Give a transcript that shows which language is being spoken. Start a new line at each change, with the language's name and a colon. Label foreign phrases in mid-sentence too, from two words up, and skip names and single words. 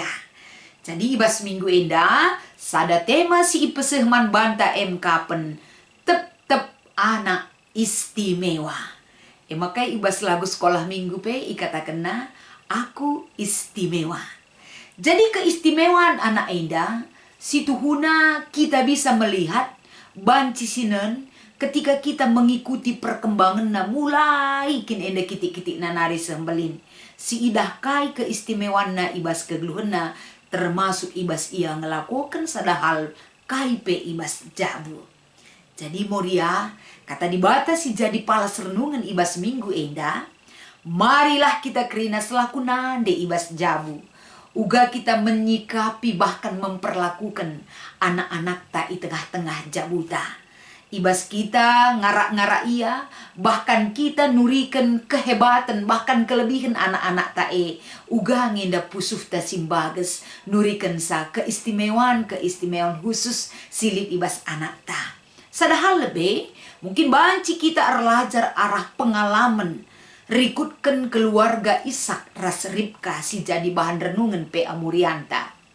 Batak Karo: Jadi ibas minggu enda, sada tema si ipeseh man banta kapen tep anak istimewa. Makai ibas lagu sekolah minggu pe ikatakan na, aku istimewa.
Indonesian: Jadi keistimewaan anak enda, situhuna kita bisa melihat banci sinen ketika kita mengikuti perkembangan na mulai
Batak Karo: kin enda kitik-kitik na nari sembelin. Si idah kai keistimewaan na ibas kegeluhan na termasuk ibas ia ngelakukan sadahal kai pe ibas jabu. Jadi Moria, kata di bata si jadi palas renungan ibas minggu enda,
Indonesian: marilah kita
Batak Karo: kerina selaku nande ibas jabu.
Indonesian: Uga kita menyikapi bahkan memperlakukan anak-anak tak i tengah-tengah jabuta.
Batak Karo: Ibas kita ngarak-ngarak ia, bahkan kita nurikan kehebatan,
Indonesian: bahkan kelebihan anak-anak
Batak Karo: tae. Uga ngenda pusuh ta simbages, nurikan sa keistimewaan khusus silip ibas anak ta. Sadahal lebih, mungkin banci kita arlajar arah pengalaman, rikutkan keluarga Ishak ras Ribka si jadi bahan renungan PA Morianta.